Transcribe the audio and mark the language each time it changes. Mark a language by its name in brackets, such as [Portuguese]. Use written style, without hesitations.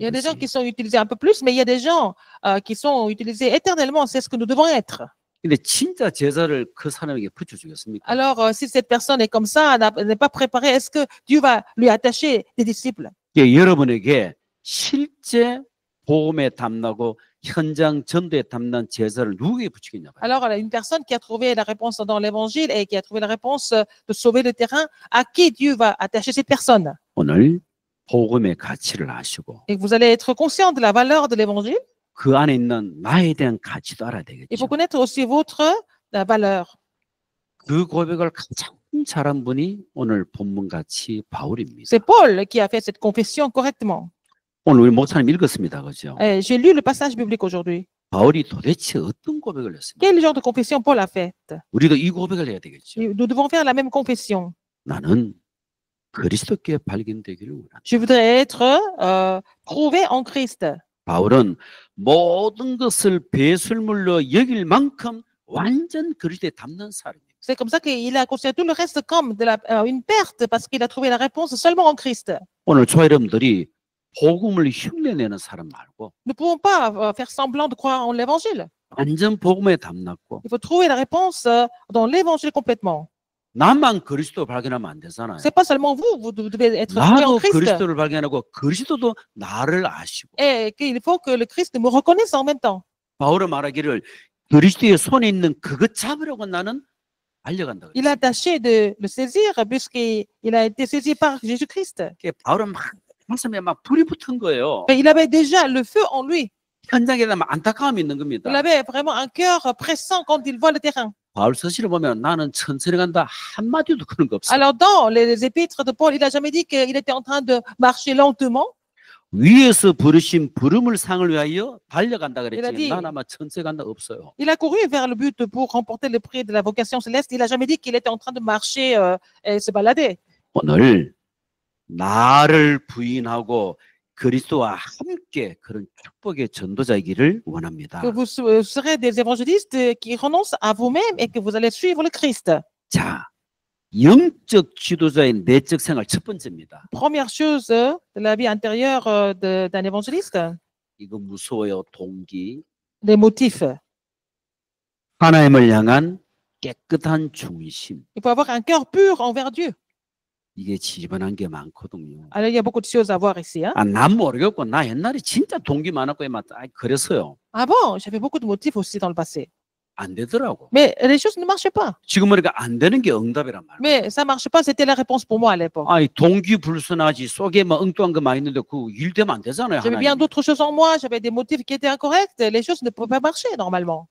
[French] Il y a des gens [Korean] 거지. [French] qui sont utilisés un peu plus, mais il y a des gens qui sont utilisés éternellement. C'est ce que nous devons être. [Korean] 근데 진짜 제자를 그 사람에게 붙여주겠습니까? [French] Alors, si cette personne est comme ça, n'est pas préparée, est-ce que Dieu va lui attacher des disciples? [Korean] 예, 여러분에게 실제 복음에 담나고 현장 전도에 담난 제자를 누구에게 붙이겠냐 봐요. [French] Alors, une personne qui a trouvé la réponse dans l'évangile et qui a trouvé la réponse de sauver le terrain, à qui Dieu va attacher cette personne? [Korean] 오늘 복음의 가치를 아시고 [French] Et vous allez être conscient de la valeur de l'évangile. [Korean] 그 안에 있는 나에 대한 가치도 알아야 [French] Il [Korean] 되겠죠. [French] faut connaître aussi votre valeur. [Korean] 그 고백을 가장 잘한 분이 오늘 본문같이 바울입니다. [French] C'est Paul qui a fait cette confession correctement. [Korean] 오늘 우리 목사님 읽었습니다. 그죠? [French] Et j'ai lu le passage biblique aujourd'hui. [Korean] 바울이 도대체 어떤 고백을 했습니까? [French] Quel genre de confession Paul a faite? [Korean] 우리도 이 고백을 해야 되겠죠. [French] Nous devons faire la même confession. [Korean] 나는 그리스도께 발견되기를 원한다. [French] Je voudrais être trouvé en Christ. [Korean] 바울은 모든 것을 배설물로 여길 만큼 완전 그리스도에 담는 사람입니다. [French] C'est comme ça qu'il a considéré tout le reste comme une perte parce qu'il a trouvé la réponse seulement en Christ. [Korean] 오늘 저 여러분들이 복음을 흉내내는 사람 말고 [French] Nous ne pouvons pas faire semblant de croire en l'évangile. [Korean] 완전 복음에 담났고 [French] Il faut trouver la réponse dans l'évangile complètement. [Korean] 나만 그리스도 발견하면 안 되잖아요. [French] C'est pas seulement vous, vous devez être trouvé en Christ. [Korean] 그리스도를 발견하고 그리스도도 나를 아시고. [French] Et qu'il faut que le Christ me reconnaisse en même temps. [Korean] 바울은 말하기를 그리스도의 손에 있는 그것 잡으려고 나는 알려간다. [French] Il a tâché de le saisir puisqu'il a été saisi par Jésus-Christ. [Korean] 바울은 막 가슴에 막 불이 붙은 거예요. [French] Mais il avait déjà le feu en lui. [Korean] 현장에 막 안타까움이 있는 겁니다. [French] Il avait vraiment un cœur pressant quand il voit le terrain. [Korean] 바울 서신을 보면 나는 천천히 간다 한마디도 그런 거 없어요. [French] Alors, dans les épîtres de Paul, il n'a jamais dit qu'il était en train de marcher lentement. [Korean] 위에서 부르신 부름을 상을 위하여 달려간다 [French] Il a [Korean] 그랬지. [French] dit- [Korean] 난 아마 천천히 간다 없어요. [French] Il a couru vers le but pour remporter le prix de la vocation céleste. Il n'a jamais dit qu'il était en train de marcher et se balader. [Korean] 오늘 나를 부인하고 그리스도와 함께 그런 축복의 전도자이기를 원합니다. [French] Que vous serez des évangélistes qui renoncent à vous-même et que vous allez suivre le Christ. [Korean] 자, 영적 지도자의 내적 생활 첫 번째입니다. [French] Première chose de la vie intérieure d'un évangéliste, [Korean] 이거 무서워요. 동기. [French] les motifs. [Korean] 하나님을 향한 깨끗한 중심. [French] Il faut avoir un cœur pur envers Dieu. [Korean] 이게 지저분한 게 많거든요. [French] Alors, il y a beaucoup de choses à voir ici. Hein? [Korean] 아, 난 모르겠고 나 옛날에 진짜 동기 많았고 그랬어요. [French] Ah bon, j'avais beaucoup de motifs aussi dans le passé. [Korean] 안 되더라고. [French] Mais les choses ne marchaient pas. [Korean] 지금 보니까 안 되는 게 응답이란 말이야. [French] Mais ça ne marchait pas, c'était la réponse pour moi à l'époque. [Korean] 아이 동기 불순하지 속에 뭐 엉뚱한 거 많이 있는데 그 일 되면 안 되잖아요. [French] J'avais bien [Korean] 하나님. [French] d'autres choses en moi, j'avais des motifs qui étaient incorrects, les choses ne pouvaient pas marcher normalement.